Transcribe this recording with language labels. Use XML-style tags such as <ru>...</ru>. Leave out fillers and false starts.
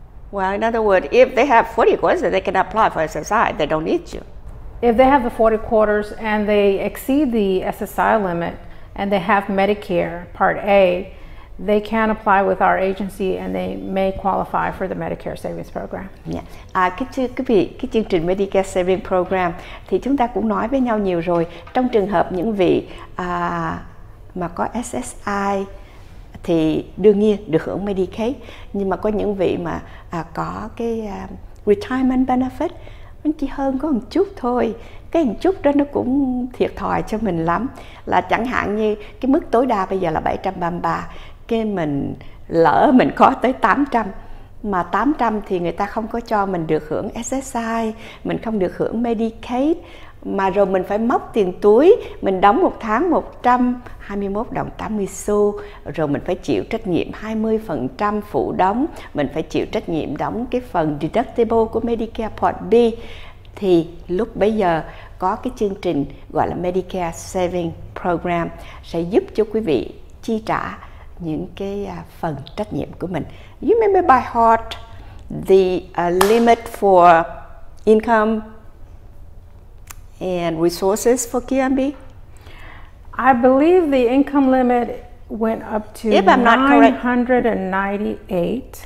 <en>Well, in other words, if they have 40 quarters, they can apply for SSI. They don't need you. If they have the 40 quarters and they exceed the SSI limit and they have Medicare Part A, they can apply with our agency and they may qualify for the Medicare Savings Program. Yeah.</en> <vi>Quý vị, cái chương trình Medicare Savings Program thì chúng ta cũng nói với nhau nhiều rồi. Trong trường hợp những vị mà có SSI thì đương nhiên được hưởng Medicaid, nhưng mà có những vị mà có cái</vi> <en>retirement benefit,</en> <vi>nó chỉ hơn có một chút thôi. Cái một chút đó nó cũng thiệt thòi cho mình lắm. Là chẳng hạn như cái mức tối đa bây giờ là 733, cái mình lỡ mình có tới 800, mà 800 thì người ta không có cho mình được hưởng SSI, mình không được hưởng Medicaid, mà rồi mình phải móc tiền túi, mình đóng một tháng 121 đồng 80 xu, rồi mình phải chịu trách nhiệm 20% phụ đóng, mình phải chịu trách nhiệm đóng cái phần deductible của Medicare Part B. Thì lúc bấy giờ có cái chương trình gọi là Medicare Savings Program sẽ giúp cho quý vị chi trả những cái phần trách nhiệm của mình.</vi> <en>You remember by heart the limit for income and resources for QMB? I believe the income limit went up to 998.</en>